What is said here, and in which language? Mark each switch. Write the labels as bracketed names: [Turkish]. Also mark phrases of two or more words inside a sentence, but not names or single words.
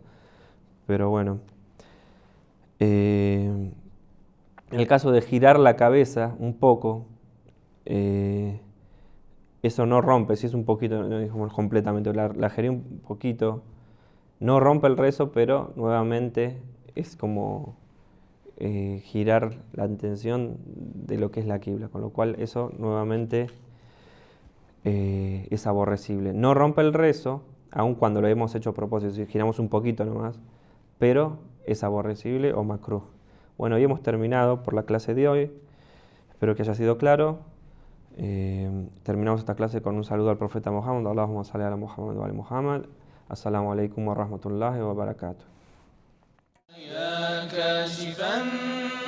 [Spanish] Pero bueno, en el caso de girar la cabeza un poco, eso no rompe, si es un poquito, no dijimos completamente, la giré un poquito, no rompe el rezo, pero nuevamente es como girar la intención de lo que es la qibla, con lo cual eso nuevamente es aborrecible. No rompe el rezo, aun cuando lo hemos hecho a propósito, si giramos un poquito nomás, pero es aborrecible o makruh. Bueno, y hemos terminado por la clase de hoy, espero que haya sido claro. Terminamos esta clase con un saludo al profeta Muhammad, [Arabic] اللهم صل على محمد وآل محمد. السلام عليكم ورحمة الله وبركاته. يا كاشف